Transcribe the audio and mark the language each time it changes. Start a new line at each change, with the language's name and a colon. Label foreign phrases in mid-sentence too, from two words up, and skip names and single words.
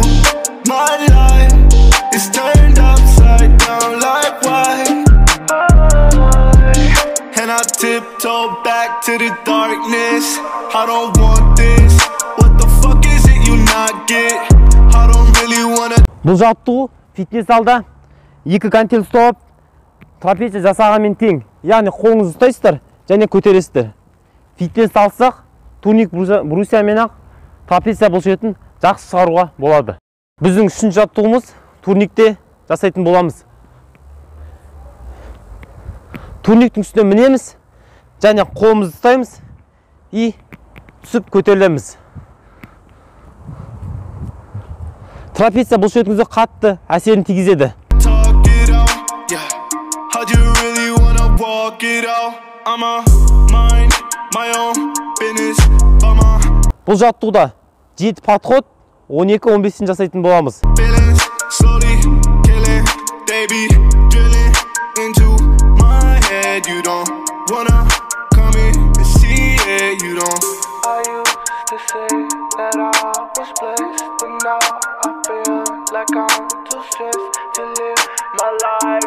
English: My life is turned upside down like why? And I tiptoe back to the darkness. I don't want this. What the fuck is it you not get? I don't really wanna.
Kazakh: Бұл жаттығу фитнес залда 2 гантель ұстап, трапеция жасағанмен тең. Яғни қолыңызды ұстайсыздар және көтересіздер. Фитнес алсақ, турник брусиямен ақ трапеция бұлшетін жақсы шығаруға болады. Біздің үшінші жаттығуымыз турникте жасайтын боламыз. Турниктің үстіне мінеміз және қолымызды ұстаймыз и түсіп көтерілеміз. Трапеция бұлшықетіңізге қатты әсерін тигізеді.
English: Talk it out, yeah. How'd you really wanna walk it out? I'm a mind my own business,
Kazakh: Бұл жаттығуда 7 подход 12-15 жасайтын боламыз.
English: feelings slowly killing, they be drilling into my head. You don't wanna come in and see it, you don't. I used to say that I was blessed, but now I feel like I'm too stressed to live my life.